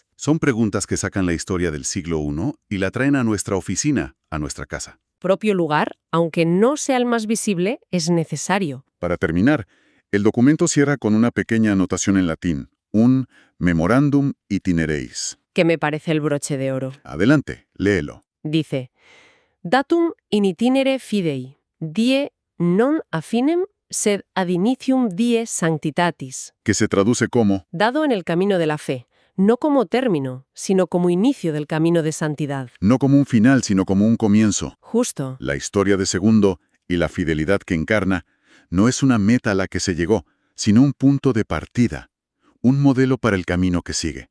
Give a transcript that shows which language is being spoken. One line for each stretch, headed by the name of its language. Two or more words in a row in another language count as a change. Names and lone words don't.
Spanish: Son preguntas que sacan la historia del siglo I y la traen a nuestra oficina, a nuestra casa. Propio lugar, aunque no sea el más visible, es necesario. Para terminar, el documento cierra con una pequeña anotación en latín, un
Latin: memorandum itinereis.
Spanish: Que me parece el broche de oro. Adelante, léelo. Dice,
Latin: datum in itinere fidei, die non affinem sed ad initium die sanctitatis.
Spanish: Que se traduce como, Dado en el camino de la fe, no como término, sino como inicio del camino de santidad. no como un final, sino como un comienzo. Justo. La historia de Segundo y la fidelidad que encarna no es una meta a la que se llegó, sino un punto de partida, un modelo para el camino que sigue.